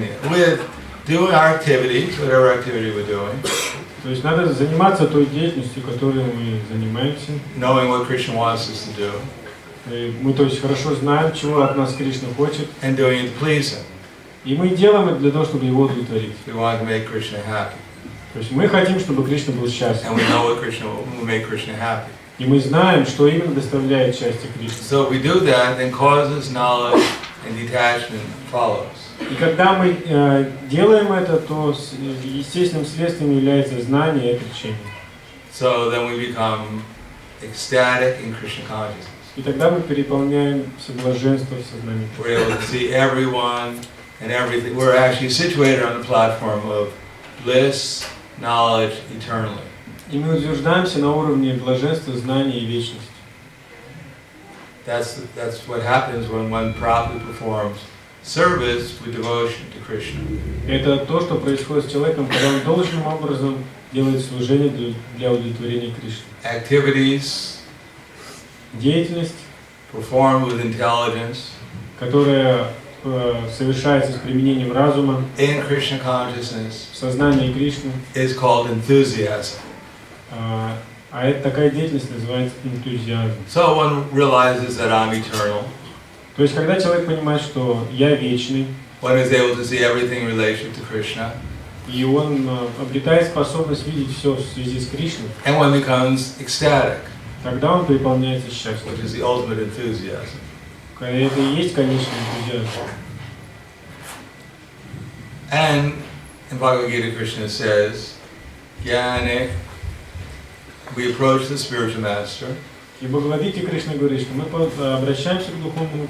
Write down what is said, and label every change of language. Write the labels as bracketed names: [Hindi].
[English] We're doing our activities, whatever activity we're doing. [Russian] То есть надо заниматься той деятельностью, которой мы занимаемся. [English] Knowing what Krishna wants us to do. [Russian] И мы то есть хорошо знаем, чего от нас Кришна хочет. [English] And doing it to please him. [Russian] И мы делаем это для того, чтобы его удовлетворить. [English] We want to make Krishna happy. [Russian] То есть мы хотим, чтобы Кришна был счастлив. [English] And we know what Krishna will make Krishna happy. [Russian] И мы знаем, что именно доставляет счастье Кришне. [English] So we do that, then causes, knowledge, and detachment follows. [Russian] И когда мы делаем это, то естественным следствием является знание и отречение. [English] So then we become ecstatic in Krishna consciousness. [Russian] И тогда мы переполняем все блаженство в сознании. [English] We're able to see everyone and everything. We're actually situated on the platform of bliss, knowledge, eternally. [Russian] И мы утверждаемся на уровне блаженства, знания и вечности. [English] That's what happens when one properly performs service with devotion to Krishna. [Russian] Это то, что происходит с человеком, когда он должным образом делает служение для удовлетворения Кришны. [English] Activities [Russian] Деятельность, [English] performed with intelligence, [Russian] которая совершается с применением разума, [English] in Krishna consciousness, [Russian] в сознании Кришны, [English] is called enthusiasm. [Russian] а это такая деятельность называется энтузиазм. [English] So one realizes that I'm eternal. [Russian] То есть, когда человек понимает, что я вечный, [English] One is able to see everything in relation to Krishna, [Russian] и он обретает способность видеть все в связи с Кришной, [English] and one becomes ecstatic, [Russian] тогда он переполняется счастьем. [English] which is the ultimate enthusiasm. [Russian] Это и есть конечный энтузиазм. [English] And in Bhagavad Gita, Krishna says, Jnane, we approach the spiritual master, [Russian] И в Бхагавадгите Кришна говорит, что мы обращаемся к Духовному